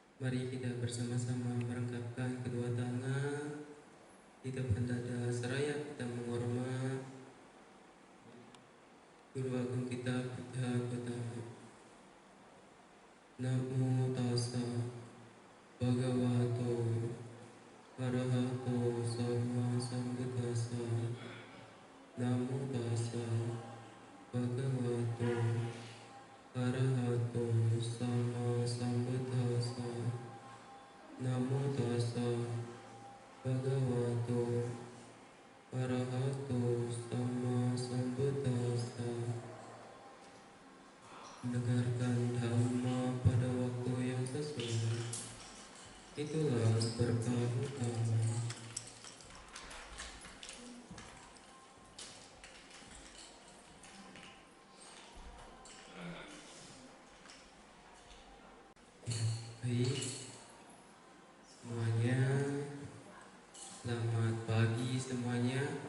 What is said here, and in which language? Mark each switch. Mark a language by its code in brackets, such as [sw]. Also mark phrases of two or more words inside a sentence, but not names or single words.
[id] Mari kita bersama-sama merangkapkan kedua tangan di depan dada seraya kita menghormat Guru Agung kita Buddha Gautama. [pi] Namo tassa bhagavato arahato sama sambuddhassa. Namo tassa bhagavato arahato sama sambuddhassa. Namo tassa bhagavato arahato sama sambuddhassa. [id] Mendengarkan dhamma pada waktu yang sesuai, itulah berkah utama. Baik, semuanya, selamat pagi semuanya.